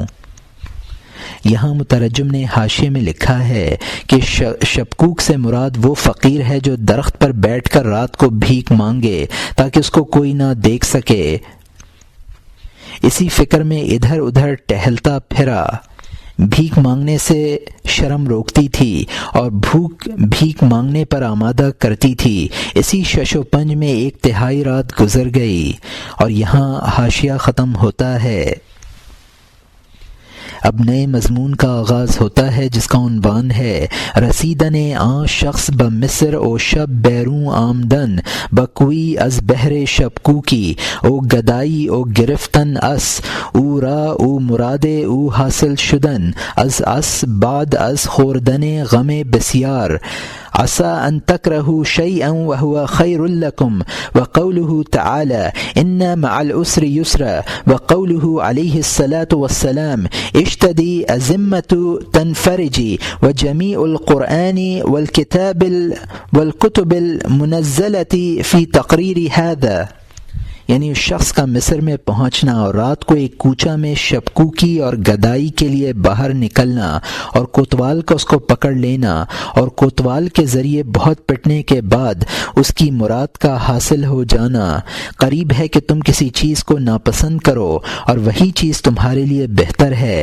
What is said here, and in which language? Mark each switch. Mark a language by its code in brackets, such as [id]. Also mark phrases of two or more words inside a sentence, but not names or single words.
[ur] یہاں مترجم نے حاشیے میں لکھا ہے کہ شبکوک سے مراد وہ فقیر ہے جو درخت پر بیٹھ کر رات کو بھیک مانگے تاکہ اس کو کوئی نہ دیکھ سکے۔ اسی فکر میں ادھر ادھر ٹہلتا پھرا۔ بھیک مانگنے سے شرم روکتی تھی اور بھوک بھیک مانگنے پر آمادہ کرتی تھی۔ اسی شش و پنج میں ایک تہائی رات گزر گئی۔ اور یہاں حاشیہ ختم ہوتا ہے۔ اب نئے مضمون کا آغاز ہوتا ہے جس کا عنوان ہے [fa] رسیدن آن شخص بمصر او شب بیرون آمدن بکوی از بحر شبکوکی او گدائی او گرفتن اس او را او مراد او حاصل شدن از بعد از خوردن غم بسیار [ar] عسى أن تكرهوا شيئا وهو خير لكم وقوله تعالى إن مع العسر يسرا وقوله عليه الصلاة والسلام اشتدي أزمة تنفرجي وجميع القرآن والكتب المنزلة في تقرير هذا، [ur] یعنی اس شخص کا مصر میں پہنچنا اور رات کو ایک کوچہ میں شبکوکی اور گدائی کے لیے باہر نکلنا اور کوتوال کا اس کو پکڑ لینا اور کوتوال کے ذریعے بہت پٹنے کے بعد اس کی مراد کا حاصل ہو جانا قریب ہے کہ تم کسی چیز کو ناپسند کرو اور وہی چیز تمہارے لیے بہتر ہے۔